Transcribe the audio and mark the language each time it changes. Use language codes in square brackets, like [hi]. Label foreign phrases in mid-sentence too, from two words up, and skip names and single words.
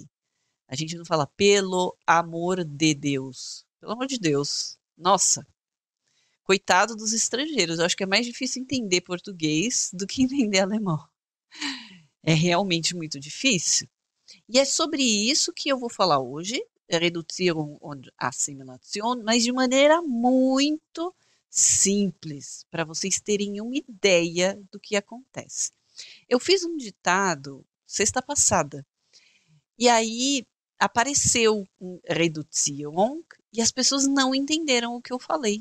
[pt] A gente não fala pelo amor de Deus. Pelo amor de Deus. Nossa, coitado dos estrangeiros. Eu acho que é mais difícil entender português do que entender alemão. É realmente muito difícil. E é sobre isso que eu vou falar hoje. [de] Reduzierung und Assimilation, [pt] mas de maneira muito simples, para vocês terem uma ideia do que acontece. Eu fiz um ditado sexta passada, e aí apareceu um Reduzierung e as pessoas não entenderam o que eu falei.